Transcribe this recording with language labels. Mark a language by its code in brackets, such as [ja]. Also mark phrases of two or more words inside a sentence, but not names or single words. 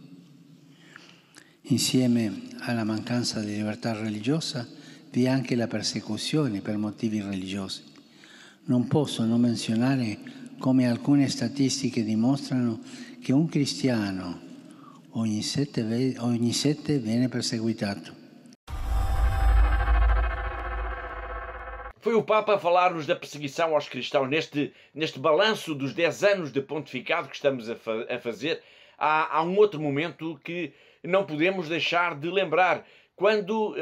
[it] Insieme alla mancanza di libertà religiosa vi è anche la persecuzione per motivi religiosi. Non posso non menzionare come alcune statistiche dimostrano che un cristiano ogni 7 viene perseguitato. [pt] Foi o Papa a falar-nos da perseguição aos cristãos neste balanço dos 10 anos de pontificado que estamos a fazer. Há um outro momento que não podemos deixar de lembrar.